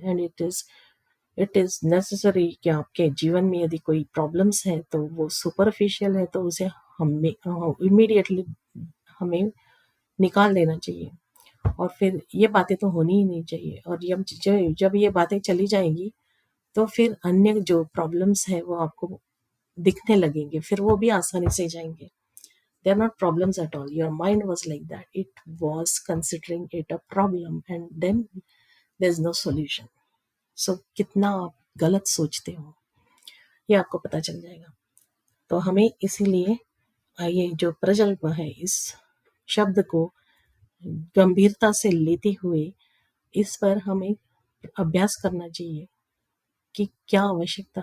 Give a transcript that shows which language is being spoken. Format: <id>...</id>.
<en>and it is necessary</en> <hi>कि आपके जीवन में यदि कोई प्रॉब्लम्स है तो वो सुपरफिशियल है, तो उसे हमें इमीडिएटली हमें निकाल देना चाहिए। और फिर ये बातें तो होनी ही नहीं चाहिए। और जब ये बातें चली जाएंगी तो फिर अन्य जो प्रॉब्लम्स है वो आपको दिखने लगेंगे, फिर वो भी आसानी से जाएंगे।</hi> <en>They are not problems at all. Your mind was like that. It was considering it a problem, and then there's no solution.</en> <hi>So कितना आप गलत सोचते हो ये आपको पता चल जाएगा। तो हमें इसीलिए ये जो प्रजल्प है इस शब्द को गंभीरता से लेते हुए इस पर हमें अभ्यास करना चाहिए कि क्या आवश्यकता।</hi>